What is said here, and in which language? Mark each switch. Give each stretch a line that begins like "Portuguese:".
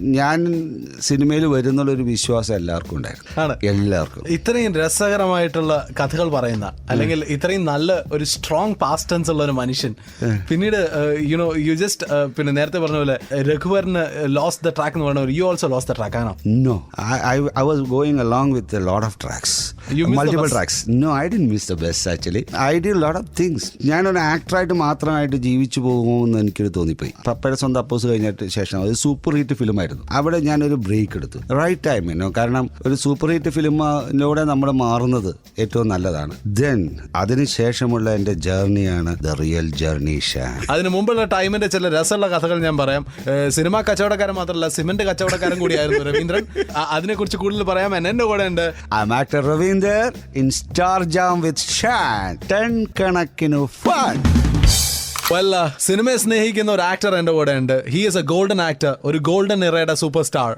Malayalam: ഞാൻ സിനിമയിൽ വരുന്നുള്ളൊരു വിശ്വാസം എല്ലാവർക്കും ഉണ്ടായിരുന്നു, എല്ലാവർക്കും. ഇത്രയും രസകരമായിട്ടുള്ള കഥകൾ പറയുന്ന, അല്ലെങ്കിൽ ഇത്രയും നല്ല ഒരു സ്ട്രോങ് പാസ്റ്റ് ടെൻസ് ഉള്ള ഒരു മനുഷ്യൻ പിന്നീട് യു ജസ്റ്റ് പിന്നെ നേരത്തെ പറഞ്ഞ പോലെ രഘുവരന് ലോസ്റ്റ് ദ ട്രാക്ക് എന്ന് പറഞ്ഞ,
English: you also lost the track
Malayalam: ആണോ?
English: No, I was going along with a lot of tracks. Multiple tracks. No, I didn't miss the bus actually. I did a lot of things.
Malayalam: ഞാനൊരു ആക്ടറായിട്ട് മാത്രമായിട്ട് ജീവിച്ചു പോകുമെന്ന് എനിക്കൊരു തോന്നിപ്പോയി. പപ്പയുടെ സ്വന്തം അപ്പോസ് കഴിഞ്ഞിട്ട് ശേഷം അത് സൂപ്പർ ഹിറ്റ് ഫിലിമായിരുന്നു. അവിടെ ഞാനൊരു ബ്രേക്ക് എടുത്തു, റൈറ്റ് ടൈമിനോ. കാരണം ഒരു സൂപ്പർ ഹിറ്റ് ഫിലിമിലൂടെ നമ്മൾ മാറുന്നത് ഏറ്റവും നല്ലതാണ്. ദെൻ അതിനുശേഷമുള്ള എൻ്റെ ജേർണിയാണ്
English: the real journey
Malayalam: ഷാൻ. അതിന് മുമ്പുള്ള ടൈമിന്റെ ചില രസമുള്ള കഥകൾ ഞാൻ പറയാം. സിനിമാ കച്ചവടക്കാരൻ മാത്രമല്ല, സിമന്റ് കച്ചവടക്കാരൻ കൂടിയായിരുന്നു രവീന്ദ്രൻ. അതിനെക്കുറിച്ച് കൂടുതൽ പറയാൻ എന്റെ കൂടെ ഉണ്ട്.
English: I'm actor Ravinder in Star Jam with Shan.
Malayalam: 10 കണക്കിന് ഫൺ. സിനിമയെ സ്നേഹിക്കുന്ന ഒരു ആക്ടർ എന്റെ കൂടെ ഉണ്ട്.
English: he is a golden actor,
Malayalam: ഒരു ഗോൾഡൻ ഇറയുടെ സൂപ്പർ സ്റ്റാർ.